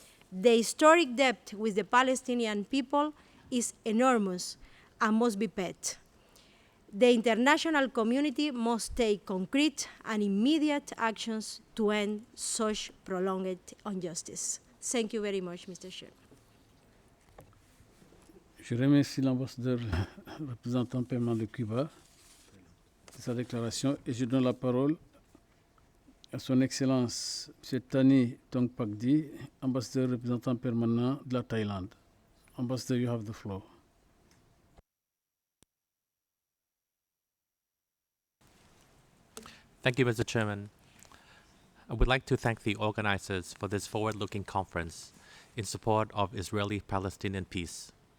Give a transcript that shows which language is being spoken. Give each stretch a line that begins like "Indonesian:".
English: The historic debt with the Palestinian people is enormous and must be paid. The international community must take concrete and immediate actions to end such prolonged injustice. Thank you very much, Mr. Chair.
French: Je remercie l'ambassadeur représentant permanent de Cuba de sa déclaration et je donne la parole à son Excellence M. Thani Tongpakdi, ambassadeur représentant permanent de la Thaïlande.
English: Ambassador, you have the floor. Thank you, Mr. Chairman. I would like to thank the organizers for this forward-looking conference in support of Israeli-Palestinian peace.